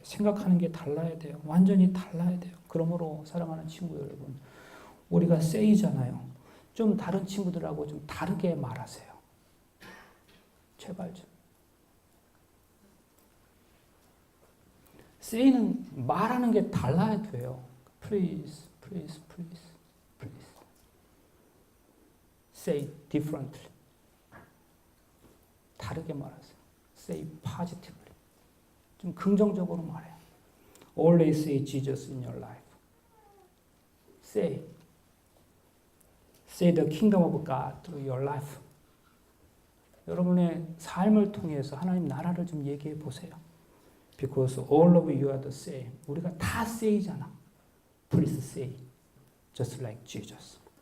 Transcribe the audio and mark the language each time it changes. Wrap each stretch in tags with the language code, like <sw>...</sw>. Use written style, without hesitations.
<ko>생각하는 게 달라야 돼요. 완전히 달라야 돼요. 그러므로 사랑하는 친구 여러분, 우리가 세이잖아요. 좀 다른 친구들하고 좀 다르게 말하세요. 제발 좀. 세이는 말하는 게 달라야 돼요.</ko> <en>Please, please, please, please. Say differently.</en> <ko>다르게 말하세요.</ko> <en>Say positively.</en> <ko>좀 긍정적으로 말해요.</ko> <en>Always say Jesus in your life. Say the kingdom of God through your life.</en> <ko>여러분의 삶을 통해서 하나님 나라를 좀 얘기해 보세요.</ko> <en>Because all of you are the same.</en> <ko>우리가 다 say잖아.</ko> <en>Please say just like Jesus.</en>